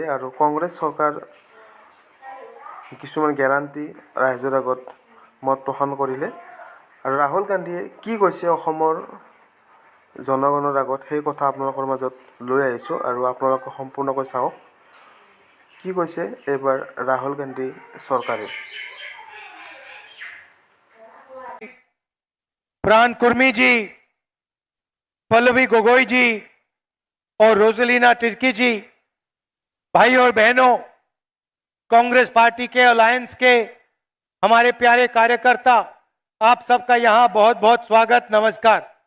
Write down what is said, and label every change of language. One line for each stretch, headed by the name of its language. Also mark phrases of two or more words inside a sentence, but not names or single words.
Assamese: আৰু কংগ্ৰেছ চৰকাৰ কিছুমান গেৰাণ্টি ৰাইজৰ আগত মত পোষণ কৰিলে আৰু ৰাহুল গান্ধীয়ে কি কৈছে অসমৰ জনগণৰ আগত সেই কথা আপোনালোকৰ মাজত লৈ আহিছোঁ আৰু আপোনালোকে সম্পূৰ্ণকৈ চাওক কি কৈছে এইবাৰ राहुल गांधी सरकारे।
Hindi: प्राण कुर्मी जी, पल्लवी गोगोई जी और रोजलिना तिर्की जी, भाई और बहनों, कांग्रेस पार्टी के अलायंस के हमारे प्यारे कार्यकर्ता, आप सबका यहां बहुत बहुत स्वागत, नमस्कार।